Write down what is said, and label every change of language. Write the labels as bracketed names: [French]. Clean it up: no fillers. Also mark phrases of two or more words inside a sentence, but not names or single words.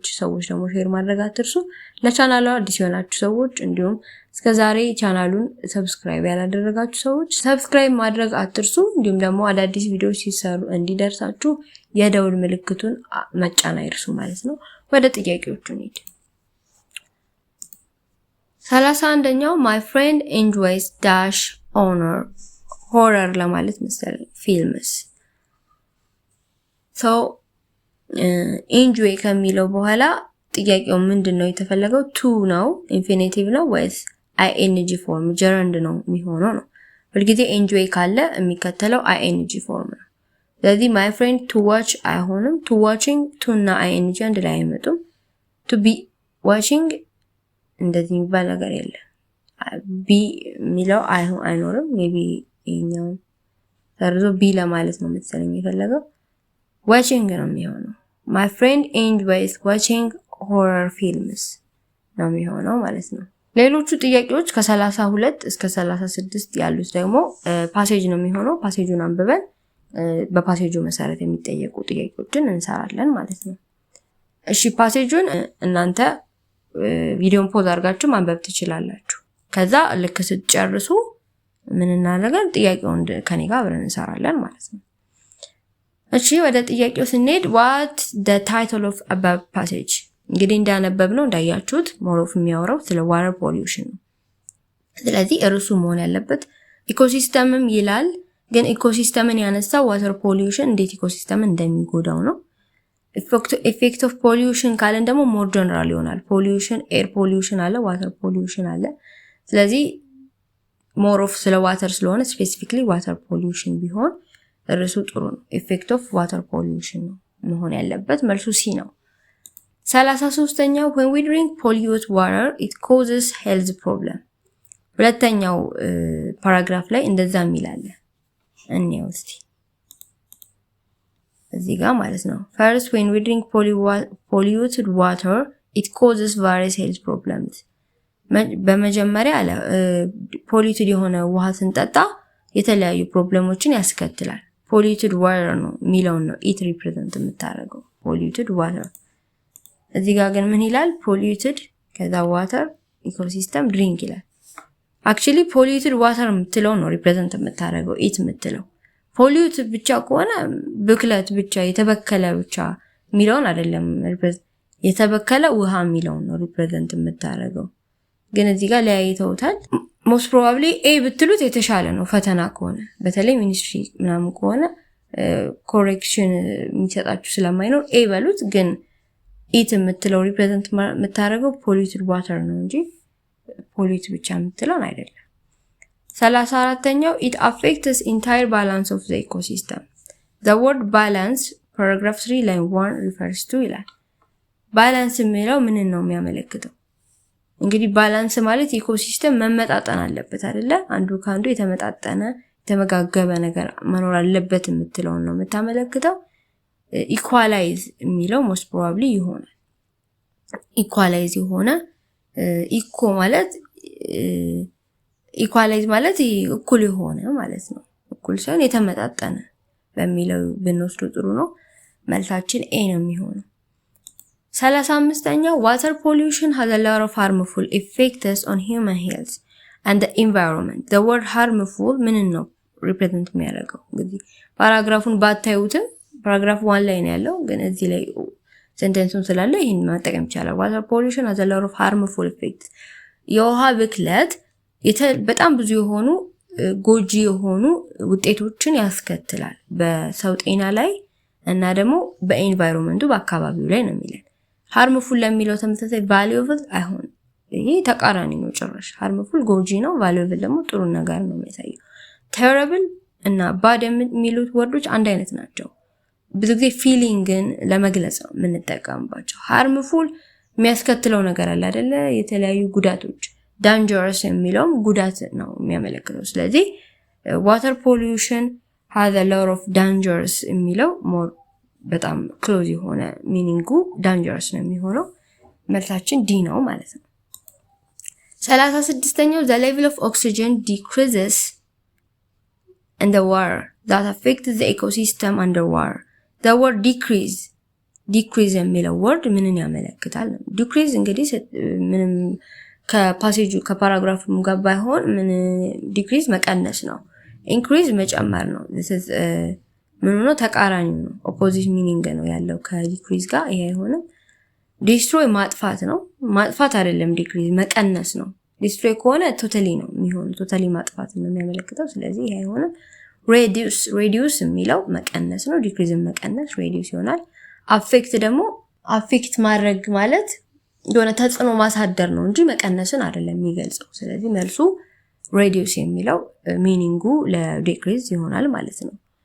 [Amharic] ሰዎች ደግሞ ሼር ማድረግ አትርሱ። ለቻናሉ አዲስ የሆናችሁ ሰዎች እንዲሁም እስከዛሬ ቻናሉን ሰብስክራይብ ያላደረጋችሁ ሰዎች ሰብስክራይብ ማድረግ አትርሱ። እንዲሁም ደግሞ አዳዲስ ቪዲዮዎች ሲሰሩ እንዲደርሳችሁ የደውል ምልክቱን መጫን አይርሱ ማለት ነው። ወደ ጥያቄዎቹ እንሂድ። 31ኛው [English] my friend enjoys dash horror [Amharic] ለማለት መሰለኝ [English] films so enjoy [Amharic] ከሚለው በኋላ ጥያቄው ምንድነው የተፈለገው? to ነው ኢንፊኒቲቭ ነው ወይስ [English] ing form gerund [Amharic] ነው የሚሆነው ነው። ሁልጊዜ enjoy ካለ የሚከተለው ing ፎርም ነው። ስለዚህ [English] my friend to watch [Amharic] አይሆንም። [English] to watching to [Amharic] እና ing አንድ ላይ አይመጡም። [English] to be watching [Amharic] እንደዚህ የሚባል ነገር የለም። be የሚለው አይኖርም። maybe ይሄኛው ሰርዞ be ለማለት ነው መሰለኝ የፈለገው። watching ነው የሚሆነው። my [English] friend enjoys watching horror films [Amharic] ነው የሚሆነው ማለት ነው። ሌሎቹ ጥያቄዎች ከ32 እስከ 36 ያሉት ደግሞ ፓሴጅ ነው የሚሆነው። ፓሴጁን አንብበን በፓሴጁ መሰረት የሚጠየቁ ጥያቄዎችን እንሰራለን ማለት ነው። እሺ ፓሴጁን እናንተ ቪዲዮን ፖዝ አድርጋችሁ ማንበብ ትችላላችሁ። ከዛ ልክ ስትጨርሱ ምን እናደርጋለን? ጥያቄውን ከኔ ጋር አብረን እንሰራለን ማለት ነው። እሺ ወደ ጥያቄው ስንሄድ [English] what the title of above passage [Amharic] እንግዲህ እንዳነበብነው እንዳያችሁት [English] more of [Amharic] የሚያወራው ስለ [English] water pollution [Amharic] ነው። ስለዚህ እርሱ መሆን ያለበት ኢኮሲስተምም ይላል። ግን ኢኮሲስተምን ያነሳው [English] water pollution [Amharic] እንዴት ኢኮሲስተምን እንደሚጎዳው ነው። [English] effect of pollution [Amharic] ካለን ደግሞ [English] more general [Amharic] ይሆናል። [English] pollution air pollution [Amharic] አለ፣ [English] water pollution [Amharic] አለ። ስለዚህ [English] more of [Amharic] ስለ water ስለሆነ [English] specifically water pollution [Amharic] ቢሆን እርሱ ጥሩ ነው። [English] effect of water pollution [Amharic] ነው መሆን ያለበት። መልሱ ሲ ነው። 33ኛው [English] when we drink polluted water it causes health problem [Amharic] ሁለተኛው ፓራግራፍ ላይ እንደዛ የሚላል እንየው እስቲ እዚህ ጋር ማለት ነው። [English] first when we drink polluted water it causes various health problems [Amharic] በመጀመሪያ አለ polluted የሆነ ውሃ ስንጠጣ የተለያዩ ፕሮብሌሞችን ያስከትላል። [English] polluted water [Amharic] ነው የሚለውን ነው [English] it represent [Amharic] የምታደርገው [English] polluted water። [Amharic] እዚህ ጋር ግን ምን ይላል? polluted ከዛ [English] water ecosystem drink [Amharic] ይላል። [English] actually polluted water [Amharic] የምትለው ነው represent የምታደርገው it የምትለው። polluted ብቻ ከሆነ ብክለት ብቻ የተበከለ ብቻ የሚለውን አይደለም የተበከለ ውሃ የሚለውን ነው represent የምታደርገው። ግን እዚህ ጋር ለያይተውታል። [English] most probably a [Amharic] ብትሉት የተሻለ ነው ፈተና ከሆነ በተለይ ሚኒስትሪ ምናምን ከሆነ correction የሚሰጣችሁ ስለማይኖር a በሉት። ግን it የምትለው represent የምታደርገው [English] polluted water [Amharic] ነው እንጂ pollute ብቻ የምትለው አይደለም። 34ኛው [English] it affects entire balance of the ecosystem the word balance paragraph 3 line 1 refers to [Amharic] ይላል። balance የሚለው ምን ነው የሚያመለክተው? እንግዲህ ባላንስ ማለት ኢኮሲስተም መመጣጠን አለበት አይደለ? አንዱ ካንዱ የተመጣጠነ የተመጋገበ ነገር መኖር አለበት የምትለው ነው የምታመለክተው። ኢኳላይዝ የሚለው [English] most probably [Amharic] ይሆናል። ኢኳላይዝ የሆነ ኢኮ ማለት ኢኳላይዝ ማለት እኩል የሆነ ማለት ነው። እኩል ሳይሆን የተመጣጠነ በሚለው ብንወስዱ ጥሩ ነው። መልሳችን ኤ ነው የሚሆነው። [English] 35ኛው water pollution has a lot of harmful effects on human health and the environment the word harmful [Amharic] ምን ነው [English] represent የሚያደርገው? [Amharic] እንግዲህ ፓራግራፉን ባታዩትም ፓራግራፍ 1 ላይ ነው ያለው፣ ግን እዚህ ላይ ሴንቴንሱን ስላለ ይሄን መጠቀም ይቻላል። [English] water pollution has a lot of harmful effects [Amharic] የውሃ ብክለት በጣም ብዙ የሆኑ ጎጂ የሆኑ ውጤቶችን ያስከትላል በሰው ጤና ላይ እና ደግሞ በኤንቫይሮንመንቱ በአካባቢው ላይ ነው የሚለው። harmful ለሚለው ተመሳሳይ valuable አይሆንም። ይሄ ተቃራኒ ነው ጭራሽ። harmful ጎጂ ነው፣ valuable ደግሞ ጥሩ ነገር ነው የሚያሳየው። terrible እና bad የሚሉት ወርዶች አንድ አይነት ናቸው። ብዙ ጊዜ feelingን ለመግለጽ ነው የምንጠቀምባቸው። harmful የሚያስከትለው ነገር አለ አይደለ? የተለያዩ ጉዳቶች። dangerous የሚለውም ጉዳት ነው የሚያመለክተው። ስለዚህ [English] water pollution has a lot of dangers [Amharic] የሚለው more በጣም ክሎዝ የሆነ ሚኒንጉ ዳንጀረስ ነው የሚሆነው። መልሳችን ዲ ነው ማለት ነው። 36ኛው [English] the level of oxygen decreases in the water that affects the ecosystem underwater. the word decrease የሚለው word [Amharic] ምንን ያመለክታል? decrease እንግዲህ ምንም ከፓሴጁ ከፓራግራፉም ጋር ባይሆን ምን decrease መቀነስ ነው። increase መጨመር ነው። [English] this is [Amharic] ምን ነው ተቃራኒ ነው። [English] opposite meaning [Amharic] ነው ያለው ከዲክሪዝ ጋር። ይሄ አይሆንም። ዲስትሮይ ማጥፋት ነው። ማጥፋት አይደለም ዲክሪዝ መቀነስ ነው። ዲስትሮይ ከሆነ ቶታሊ ነው የሚሆነው። ቶታሊ ማጥፋት ነው የሚያመለክተው። ስለዚህ ይሄ አይሆንም። ሬዲዩስ የሚለው መቀነስ ነው። ዲክሪዝን መቀነስ ሬዲዩስ ይሆናል። አፌክት ደግሞ አፌክት ማድረግ ማለት የሆነ ተጽዕኖ ማሳደር ነው እንጂ መቀነስን አይደለም የሚገልጸው። ስለዚህ መልሱ ሬዲዩስ የሚለው ሚኒንጉ ለዲክሪዝ ይሆናል ማለት ነው።